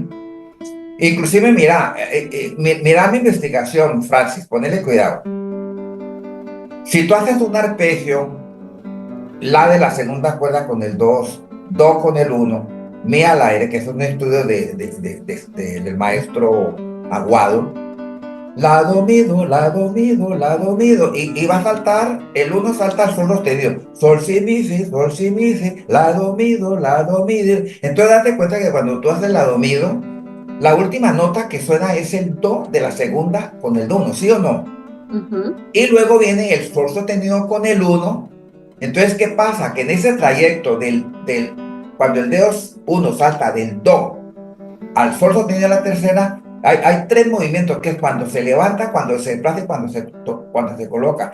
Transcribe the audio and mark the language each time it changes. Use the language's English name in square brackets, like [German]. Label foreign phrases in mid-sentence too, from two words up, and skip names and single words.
[Spanish] Inclusive, mira mi investigación, Francis, ponele cuidado. Si tú haces un arpegio, la de la segunda cuerda con el 2, do con el 1, mi al aire, que es un estudio del maestro Aguado, la do, mi, do, la do, mi, do, la do, mi, do, y va a saltar, el 1 salta al sol sostenido, sol, si, mi, si, la do, mi, do, la do, mi, do. Entonces date cuenta que cuando tú haces la do, mi, do, la última nota que suena es el do de la segunda con el 1, ¿sí o no? Y luego viene el sol sostenido con el 1. Entonces, ¿qué pasa? Que en ese trayecto cuando el dedo 1 salta del do al sol sostenido de la tercera, hay tres movimientos, que es cuando se levanta, cuando se desplaza y cuando se coloca.